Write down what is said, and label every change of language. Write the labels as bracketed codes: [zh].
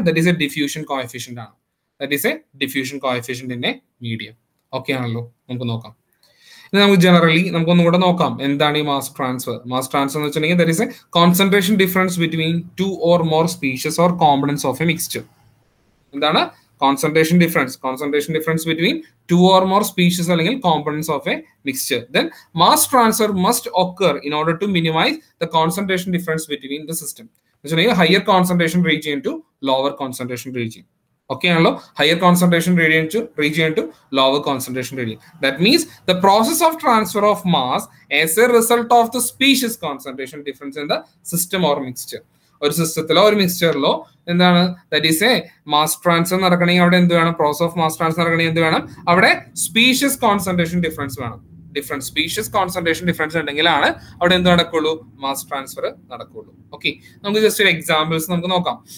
[en] That is a diffusion coefficient ആണ്. That is a diffusion coefficient in a medium. [ml] Okay ആണല്ലോ. നമുക്ക് നോക്കാം. ഇനി നമുക്ക് ജനറലി നമുക്കൊന്നുകൂടെ നോക്കാം എന്താണ് ഈ മാസ് ട്രാൻസ്ഫർ. മാസ് ട്രാൻസ്ഫർ എന്ന് വെച്ചിട്ടുണ്ടെങ്കിൽ [en] That is a concentration difference between 2 or more species or components of a mixture. എന്താണ്? concentration difference between two or more species or components of a mixture. Then mass transfer must occur in order to minimize the concentration difference between the system. Higher concentration region to lower concentration region. Okay, higher concentration region to lower concentration region. That means the process of transfer of mass as a result of the species concentration difference in the system or mixture. [ml] ഒരു സിസ്റ്റത്തിലോ ഒരു മിക്സ്ചറിലോ എന്താണ് [en] that is a mass transfer [ml] നടക്കണമെങ്കിൽ അവിടെ എന്ത് വേണം? [en] process of mass transfer [ml] നടക്കണമെങ്കിൽ എന്ത് വേണം? അവിടെ സ്പീഷ്യസ് കോൺസെൻട്രേഷൻ ഡിഫറൻസ് വേണം. ഡിഫറൻറ്റ് സ്പീഷ്യസ് കോൺസെൻട്രേഷൻ ഡിഫറൻസ് ഉണ്ടെങ്കിലാണ് അവിടെ എന്ത് നടക്കുള്ളൂ? മാസ് ട്രാൻസ്ഫർ നടക്കുള്ളൂ. ഓക്കെ, നമുക്ക് ജസ്റ്റ് ഒരു എക്സാമ്പിൾസ് നമുക്ക് നോക്കാം.